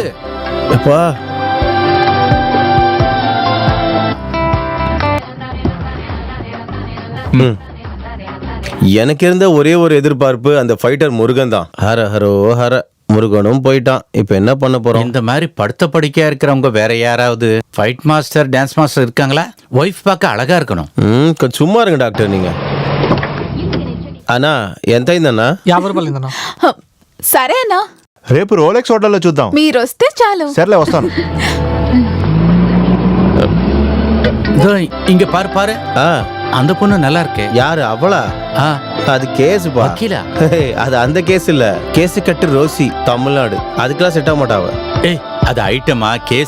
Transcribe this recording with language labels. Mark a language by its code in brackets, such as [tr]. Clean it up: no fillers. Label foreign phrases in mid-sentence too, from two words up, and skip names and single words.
[ta] அப்பா எனக்கு இருந்த ஒரே ஒரு எதிர்பார்ப்பு அந்த ஃபைட்டர் முருகன் தான். ஹர ஹரோ ஹர. முருகனும் போயிட்டான். இப்ப என்ன பண்ண போறோம்? இந்த மாதிரி படுத்த படிக்கையா இருக்கிறவங்க வேற யாராவது [en] fight master dance master [ta] இருக்காங்களா? ஒய்ஃப் பார்க்க அழகா இருக்கணும். கொஞ்சம் சும்மா இருங்க டாக்டர் நீங்க. [te] అన్నా ఎంత అయిందన్నా? 50 రూపాయలు అయిందన్నా. సరే అన్నా, రేపు రోలెక్స్ హోటల్లో చూద్దాం. మీరు వస్తే చాలు. సర్లే వస్తాను. [ta] இங்க பாரு பாரு, அந்த பொண்ணு நல்லா இருக்கே. யாரு அவளா? அது கேஸ் பா. வக்கீலா? அது அந்த கேஸ் இல்ல, கேஸ் கட்டு ரோசி, தமிழ்நாடு. அதுக்கெல்லாம் செட் ஆக மாட்டாவ. ஏய், அது ஐட்டமா கேஸ்?